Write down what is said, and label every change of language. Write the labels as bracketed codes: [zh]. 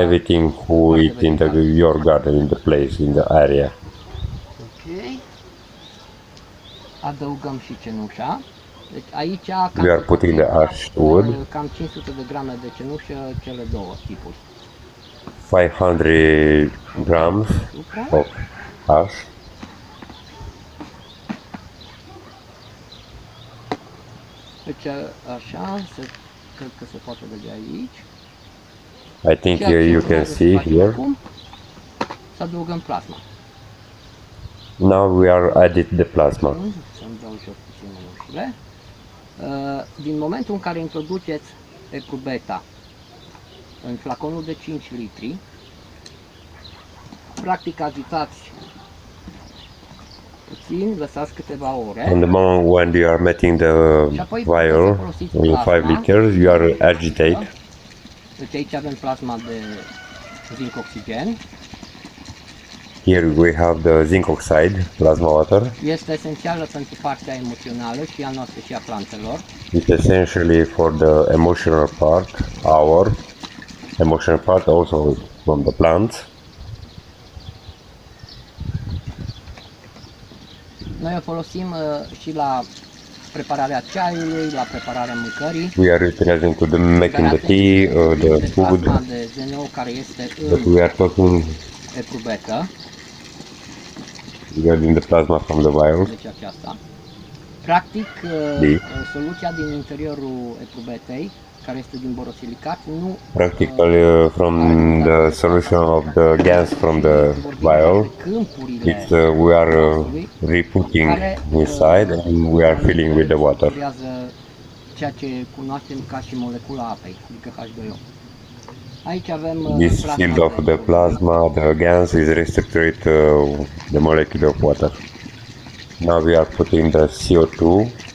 [en] everything who is in your garden, in the place, in the area. Ok. [ro] Adăugăm și cenușa. Deci aici [en] We are putting the ash wood. [ro] cam 500 de grame de cenușă, cele două tipuri. [en] 500 grams of ash. [ro] Deci așa, cred că se poate vedea aici. [en] I think you can see here. [ro] Acum, să adăugăm plasma. [en] Now we are added the plasma. [ro] Să-mi dau jos puțin mânușile. Din momentul în care introduceți eprubeta în flaconul de 5 litri, practic agitați puțin, lăsați câteva ore. [en] On the moment when you are making the vial in 5 liters, you are agitate. [ro] Deci aici avem plasma de zinc oxigen. [en] Here we have the zinc oxide, plasma water. [ro] Este esențială pentru partea emoțională și a noastră și a plantelor. [en] It's essentially for the emotional part, our emotional part, also from the plants. [ro] Noi o folosim și la prepararea ceaiului, la prepararea mâncării. [en] We are utilizing to the making the tea, the food. [ro] Plasma de ZNO care este [en] But we are talking [ro] eprubetă. [en] regarding the plasma from the vial. [ro] Deci aceasta. Practic, soluția din interiorul eprubetei, care este din borosilicat, nu... [en] Practically from the solution of the gas from the vial, it's, we are re-putting inside and we are filling with the water. [ro] Ceea ce cunoaștem ca și molecula apei, adică H2O. Aici avem [en] This field of the plasma, the gas is restricted to the molecule of water. Now we are putting the CO2.